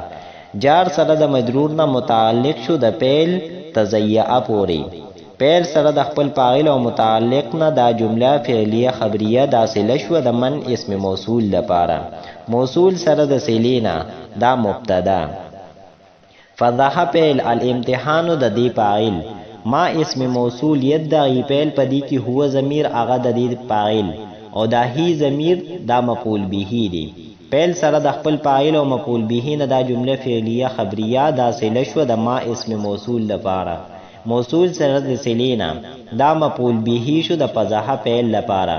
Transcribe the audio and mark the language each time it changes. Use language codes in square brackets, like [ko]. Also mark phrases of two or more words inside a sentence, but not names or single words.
[ps] جار سره د مجرور نه متعلق شو د فعل تزیع پوری. فعل سره د خپل فاعل او متعلق نه دا جمله فعلیه خبریه دا صله شو د من اسم موصول لپاره. موصول سره د صلینا دا مبتدا. فضح فعل الامتحان د دې فاعل، ما اسم موصول یدعی فعل پدی کی هو ضمیر هغه د دې فاعل او دا هی ضمیر دا مفعول به دی. فعل سره د خپل فاعل او مفعول به نه دا جمله فعلیه خبریه دا صله شو د ما اسم موصول لپاره. موصول سره د صلینا دا مفعول به شو د فضح فعل لپاره.